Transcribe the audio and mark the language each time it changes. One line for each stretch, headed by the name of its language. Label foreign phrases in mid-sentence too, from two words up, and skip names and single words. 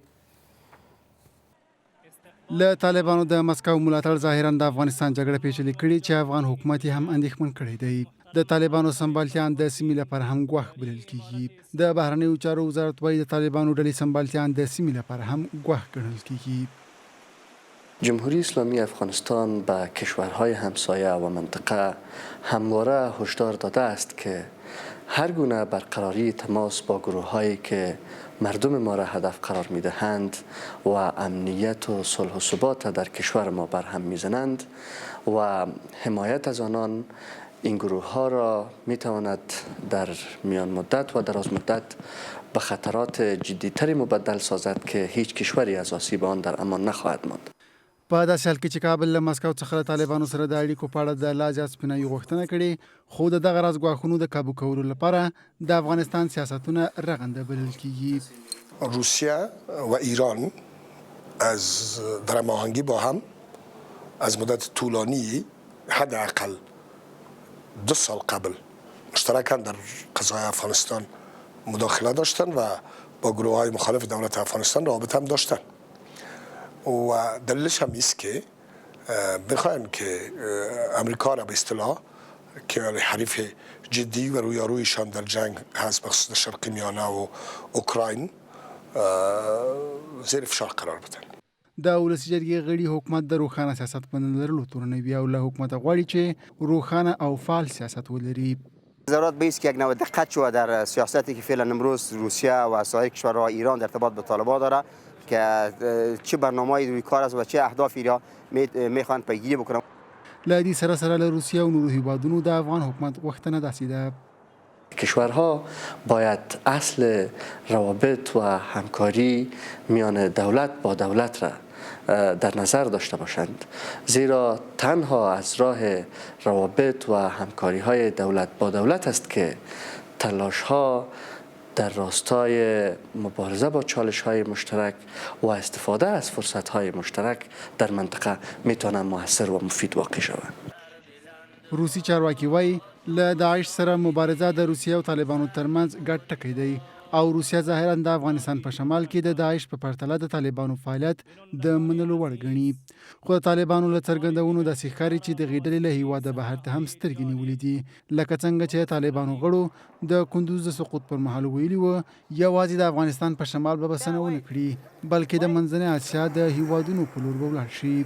Pashto: له طالبانو د مسکو ملاتړ ظاهرا د افغانستان جګړه پیچلې کړي چې افغان حکومت یې هم اندېښمن کړی دی. د طالبانو سمبالتیان د سیمې لپاره هم ګواښ بلل کیږي. د بهرنیو چارو وزارت وایي د طالبانو ډلې سمبالتیان د سیمې لپاره هم ګواښ ګڼل کیږي.
Persian: جمهوری اسلامی افغانستان به کشورهای همسایه و منطقه همواره هشدار داده است که هر گونه برقراری تماس با گروه‌هایی که مردم ما را هدف قرار می‌دهند و امنیت و صلح و ثبات در کشور ما برهم می‌زنند و حمایت از آنان این گروه‌ها را می‌تواند در میان مدت و دراز مدت به خطرات جدی‌تری مبدل سازد که هیچ کشوری از آسیب آن در امان نخواهد ماند.
Pashto: په داسې حال کې چې کابل له مسکو څخه له طالبانو سره د اړیکو په اړه د لا زیات سپیناوي غوښتنه کړې، خو د دغه راز ګواښونو د کابو کولو لپاره د افغانستان سیاستونه رغنده بلل کیږي.
Persian: روسیه و ایران از در هماهنگی با هم از مدت طولانی حداقل 2 سال قبل مشترکاً در قضای افغانستان مداخله داشتن و با گروه‌های مخالف دولت افغانستان رابطه هم داشتن و دلیلش هم است که بخواهیم که امریکا را به اصطلاح که حریف جدی و رویارویشان در جنگ هست بخصوص شرق میانه و اوکراین زیر فشار قرار بدن.
Pashto: د ولسي جرګې غړي حکومت د روښانه سیاست په نه لرلو تورنوي او له حکومت غواړي چې روښانه او فعال سیاست ولري.
Persian: ضرورت به است که یک نوع دقت شود در سیاستی که فعلا امروز روسیه و سایر کشورها ایران در ارتباط به طالبان داره که چه برنامه‌ای روی کار است و چه اهدافی را میخوان پیگیری بکنند.
Pashto: له دې سره سره له روسیه او نورو هیوادونو د افغان حکومت غوښتنه داسې ده.
Persian: کشورها باید اصل روابط و همکاری میان دولت با دولت را در نظر داشته باشند، زیرا تنها از راه روابط و همکاری های دولت با دولت است که تلاش ها در راستای مبارزه با چالش های مشترک و استفاده از فرصت های مشترک در منطقه میتونه موثر و مفید واقع شود.
Pashto: روسي چارواکي وایي له داعش سره مبارزه د روسیه او طالبانو ترمنځ ګډ ټکی دی او روسیه ظاهرا د افغانستان په شمال کې د داعش په پرتله د طالبانو فعالیت د منلو وړ ګڼي. خو د طالبانو له څرګندونو داسې ښکاري چې د غېډلې له هیواده بهر ته هم سترګې نیولې دي، لکه څنګه چې طالبانو غړو د کندوز د سقوط پر مهال ویلي وو یوازې د افغانستان په شمال به بسنه ونه کړي بلکې د منځنۍ اسیا د هیوادونو په لور به ولاړ شي.